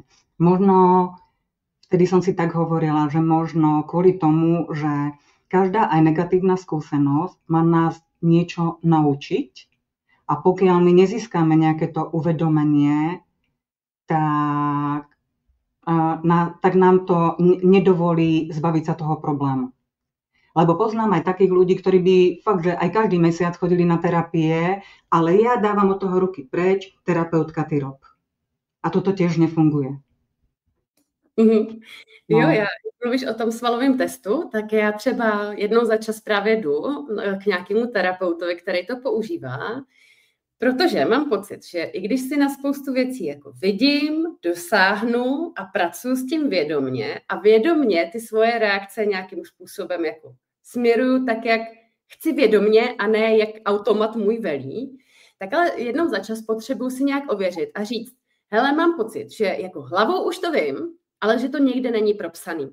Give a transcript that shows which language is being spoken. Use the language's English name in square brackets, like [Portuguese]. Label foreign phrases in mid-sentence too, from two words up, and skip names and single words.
[Slovak] Možno, vtedy som si tak hovorila, že možno kvôli tomu, že každá aj negatívna skúsenosť má nás niečo naučiť a pokiaľ my nezískame nejaké to uvedomenie, tak nám to nedovolí zbaviť sa toho problému. Lebo poznám aj takých ľudí, ktorí by fakt, že aj každý mesiac chodili na terapie, ale ja dávam od toho ruky preč, terapeutka ty rob. A toto tiež nefunguje. Mhm. [Czech] Jo, No. já, když mluvíš o tom svalovém testu, tak já třeba jednou za čas právě jdu k nějakému terapeutovi, který to používá, protože mám pocit, že i když si na spoustu věcí jako vidím, dosáhnu a pracuji s tím vědomně a vědomně ty svoje reakce nějakým způsobem jako směruju tak, jak chci vědomně a ne jak automat můj velí, tak ale jednou za čas potřebuji si nějak ověřit a říct, hele, mám pocit, že jako hlavou už to vím, ale že to někde není propsaný.